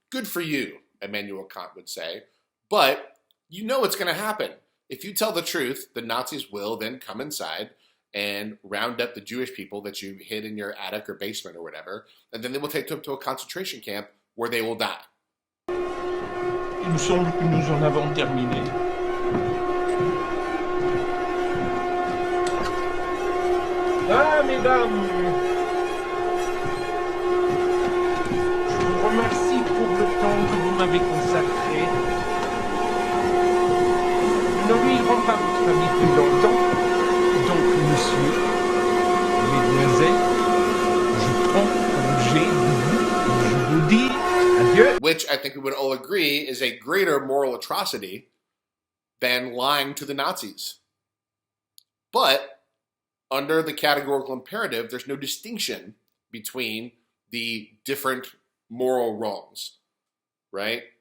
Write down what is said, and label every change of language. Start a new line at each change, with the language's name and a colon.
English: Good for you, Immanuel Kant would say. But you know what's going to happen. If you tell the truth, the Nazis will then come inside and round up the Jewish people that you hid in your attic or basement or whatever, and then they will take them to a concentration camp where they will die.
French: Il me semble que nous en avons terminé. Ah, mesdames, je vous remercie pour le temps que vous m'avez consacré. Nous n'ennuierons pas votre famille plus longtemps. Donc, monsieur, mesdemoiselles, je prends congé de vous et je vous dis adieu.
English: Which I think we would all agree is a greater moral atrocity than lying to the Nazis. But under the categorical imperative, there's no distinction between the different moral wrongs, right?